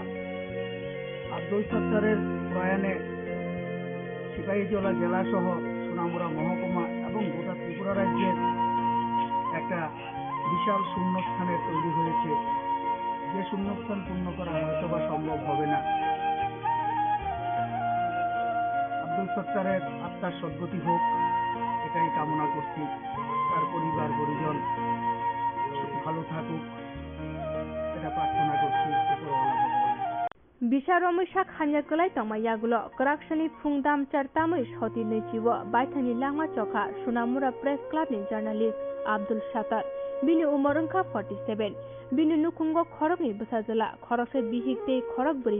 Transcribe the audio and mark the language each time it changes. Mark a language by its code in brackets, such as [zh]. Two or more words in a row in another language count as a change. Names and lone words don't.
[bn] আব্দুল সত্তারের প্রয়াণে সিপাহীজলা জেলা সহ সোনামুড়া মহকুমা এবং গোটা ত্রিপুরা রাজ্যের একটা বিশাল শূন্যস্থানের তৈরি হয়েছে, যে শূন্যস্থান পূর্ণ করা হয়তো বা সম্ভব হবে না। আব্দুল সত্তারের আত্মার সদ্গতি হোক এটাই কামনা করছি। তার পরিবার পরিজন ভালো থাকুক এটা প্রার্থনা করছি উপরওয়ালা ভগবান। [trp] बिसारमैसा खान्याकलाय तमायागुलो कराक्सनि फुंदाम चारतामै सति नैचिवो बायथानि लांमा चखा सुनामुरा प्रेस क्लाबनि जर्नालिस्ट आब्दुल सातार बिनि उमर अंखा 47 बिनि नुखुंगो खरकनि बसाजला खरकसे बिहिकते खरक बरि